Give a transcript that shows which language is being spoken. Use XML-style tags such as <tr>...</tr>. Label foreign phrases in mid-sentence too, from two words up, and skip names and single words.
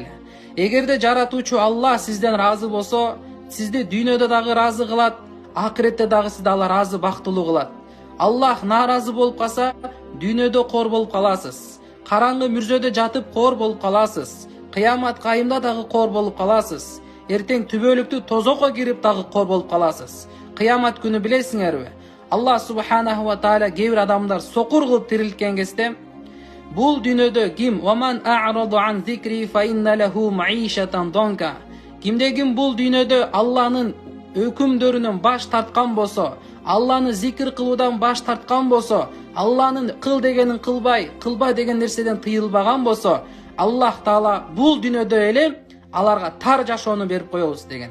<ky>Эгерде жаратуучу Алла сизден ыраазы болсо, сизди дүйнөдө дагы ыраазы кылат, акыретте дагы сизди Алла ыраазы, бактылуу кылат. Аллах нааразы болуп калса, дүйнөдө кор болуп каласыз. Караңгы мүрзөдө жатып кор болуп каласыз. Кыямат кайымда дагы кор болуп каласыз. Эртең түбөлүктүү тозокко кирип дагы кор болуп каласыз. Кыямат күнү билесиңерби?</ky> <ar>الله سبحانه وتعالى</ar> <ky>кээ бир адамдар сокур кылып тирилткен кезде, бул дүйнөдө ким</ky> <ar>"ومن أعرض عن ذكري فإن له معيشة ضنكا",</ar> <ky>кимде-ким бул дүйнөдө Алланын өкүмдөрүнөн баш тарткан болсо, Алланы зикир кылуудан баш тарткан болсо, Алланын кыл дегенин кылбай, кылба деген нерседен тыйылбаган болсо, Аллах Таала бул дүйнөдө эле аларга тар жашоону берип коебуз деген.</ky>